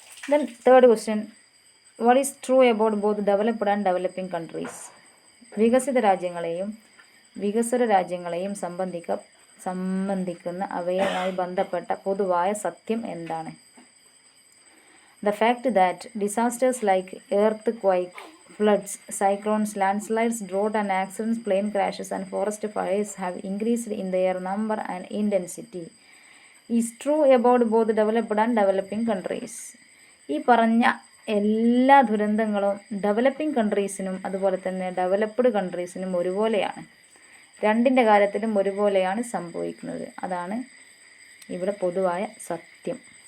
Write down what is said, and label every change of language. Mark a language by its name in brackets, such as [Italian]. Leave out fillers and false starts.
[English] Then third question, what is true about both developed and developing countries? [Malayalam] വികസിത രാജ്യങ്ങളെയും വികസ്വര രാജ്യങ്ങളെയും സംബന്ധിക്കുന്ന അവയുമായി ബന്ധപ്പെട്ട പൊതുവായ സത്യം എന്താണ്? [English] The fact that disasters like earthquake, floods, cyclones, landslides, drought and accidents, plane crashes and forest fires have increased in their number and intensity is true about both developed and developing countries. [Malayalam] ഈ പറഞ്ഞ എല്ലാ ദുരന്തങ്ങളും [English] developing കൺട്രീസിനും [Malayalam] അതുപോലെ തന്നെ [English] developed കൺട്രീസിനും [Malayalam] ഒരുപോലെയാണ്. രണ്ടിൻ്റെ കാര്യത്തിലും ഒരുപോലെയാണ് സംഭവിക്കുന്നത്. അതാണ് ഇവിടെ പൊതുവായ സത്യം.